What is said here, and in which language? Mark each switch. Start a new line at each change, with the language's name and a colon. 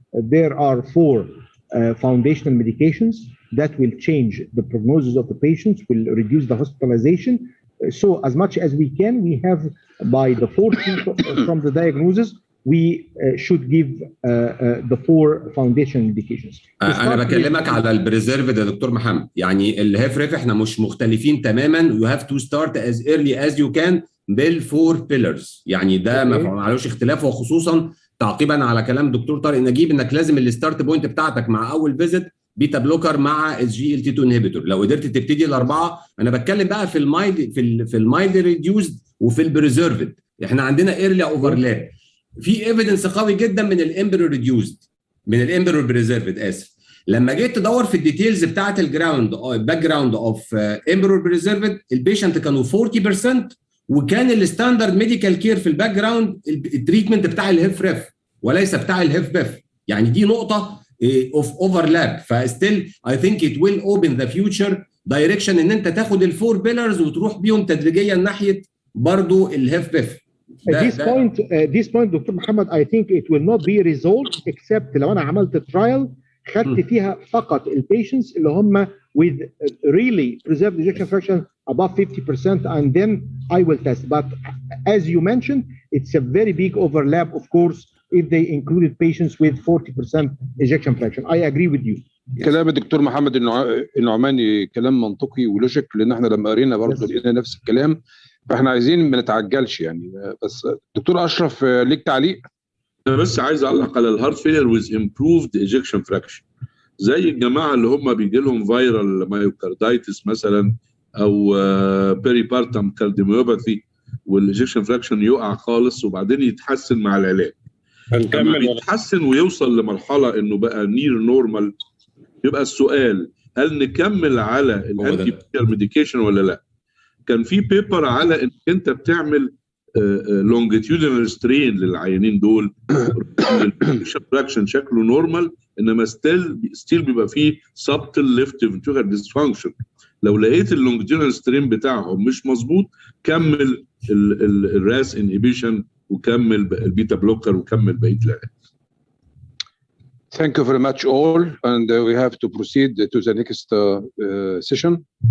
English: There are 4 foundational medications that will change the prognosis of the patients, will reduce the hospitalization. So as much as we can, we have by the 4 from the diagnosis, we should give the 4 foundational medications.
Arabic: انا بكلمك على البريزيرفد يا دكتور محمد. يعني الهيفريف احنا مش مختلفين تماما.
English: You have to start as early as you can بال4 pillars.
Arabic: يعني ده ما معلوش اختلاف. وخصوصا تعقيبا على كلام دكتور طارق نجيب انك لازم الستارت بوينت بتاعتك مع اول فيزيت بيتا بلوكر مع Sglt2 Inhibitor. لو قدرت تبتدي الاربعه. انا بتكلم بقى في المايلد ريديوزد وفي البريزيرفد. احنا عندنا ايرلي اوفرلاب. في ايفيدنس قوي جدا من الامبرور ريديوزد من الامبرور بريزيرفد اسف. لما جيت تدور في الديتيلز بتاعت الجراوند باك جراوند اوف امبرور بريزيرفد البيشنت كانوا 40% وكان الستاندرد ميديكال كير في الباك جراوند التريتمنت بتاع الهيفريف وليس بتاع الهيفبيف. يعني دي نقطه اوف اوفرلاب.
English: فستيل I think it will open the future direction
Arabic: ان انت تاخد الفور بيلرز وتروح بيهم تدريجيا ناحيه برضو الهيفبيف.
English: This point doctor محمد I think it will not be resolved except
Arabic: لو انا عملت ترايل خدت فيها فقط البيشنتس اللي هم
English: with really preserved ejection fraction above 50% and then I will test. But as you mentioned, it's a very big overlap of course if they included patients with 40% ejection fraction. I agree with you.
Arabic: كلام الدكتور محمد النعماني كلام منطقي ولوجيك لان احنا لما قرينا برضه لقينا نفس الكلام. فاحنا عايزين ما نتعجلش يعني. بس دكتور اشرف ليك تعليق؟ انا بس عايز اعلق على الهارت فيلير ويز امبروفد ايجكشن فراكشن زي الجماعه اللي هم بيجي لهم فيرال مايوكاردايتس مثلا او بيريبارتم كارديوميوباثي والايجكشن فراكشن يقع خالص وبعدين يتحسن مع العلاج. لما هنكمل بيتحسن ويوصل لمرحله انه بقى نير نورمال، يبقى السؤال هل نكمل على الانتي بيتر ميديكيشن ولا لا؟ كان في بيبر على انك انت بتعمل لونجيتيودنال سترين للعيانين دول، الفراكشن شكله نورمال، انما ستيل بيبقى فيه سبتل ليفت فنتريكولار ديسفانكشن. لو لقيت اللونجيتيودنال سترين بتاعهم مش مظبوط، كمل الراس انهبيشن وكمل البيتا بلوكر وكمل بقيه العلاج.
English: Thank you very much all, and we have to proceed to the next session.